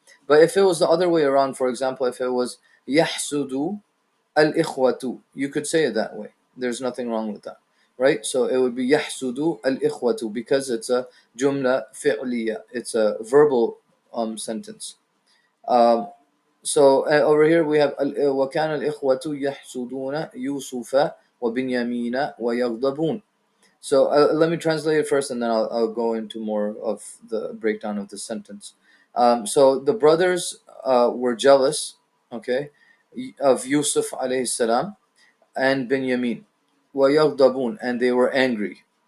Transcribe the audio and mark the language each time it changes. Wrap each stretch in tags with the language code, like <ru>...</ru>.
<en>But if it was the other way around, for example, if it was yahsudu al-ikhwatu, you could say it that way. There's nothing wrong with that, right? So it would be yahsudu al-ikhwatu, because it's a jumla fi'liya, it's a verbal sentence. So over here we have</en> <ar>وَكَانَ الْإِخْوَةُ يَحْسُدُونَ يُوسُفَ وَبِنْيَامِينَ وَيَغْضَبُونَ.</ar> <en>So let me translate it first, and then I'll go into more of the breakdown of the sentence. So the brothers were jealous, okay, of Yusuf alayhi salam and Benjamin, وَيَغْضَبُونَ, and they were angry.</en>